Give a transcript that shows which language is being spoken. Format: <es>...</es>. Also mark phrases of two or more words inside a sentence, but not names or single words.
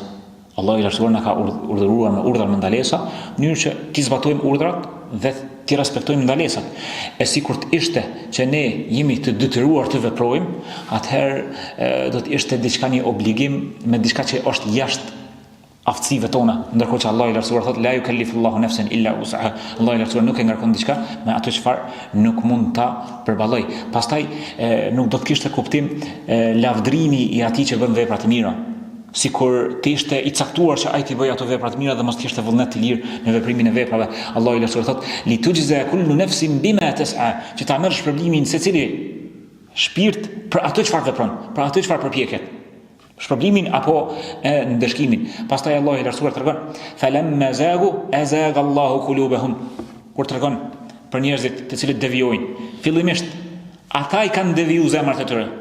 <sq>Allahu i lartësuar na ka urdhëruar me urdhra me ndalesa, në mënyrë që ti zbatojmë urdhrat dhe ti respektojmë ndalesat. E sikur të ishte që ne jemi të detyruar të veprojmë, atëherë do të ishte diçka, një obligim me diçka që është jashtë aftësive tona, ndërkohë që Allahu i lartësuar thotë</sq> <ar>لا يكلف الله نفسا إلا وسعها.</ar> <sq>Allahu i lartësuar nuk e ngarkon diçka me ato çfarë nuk mund ta përballoj. Pastaj nuk do të kishte kuptim lavdrimi i atij që bën vepra të mira. Sikur të ishte i caktuar që ai të bëjë ato vepra të mira dhe mos kishte vullnet të lirë në veprimin e veprave. Allahu i lartësuar thotë</sq> <ar>لتجزى كل نفس بما تسعى,</ar> <sq>që ta merr shpërblimin secili shpirt për ato çfarë vepron, për ato çfarë përpjeket. Shpërblimin apo ndëshkimin. Pastaj Allahu i lartësuar tregon</sq> <ar>فلما زاغوا أزاغ الله قلوبهم.</ar> <sq>Kur tregon për njerëzit të cilët devijojnë, fillimisht ata i kanë devijuar zemrat e tyre.</sq>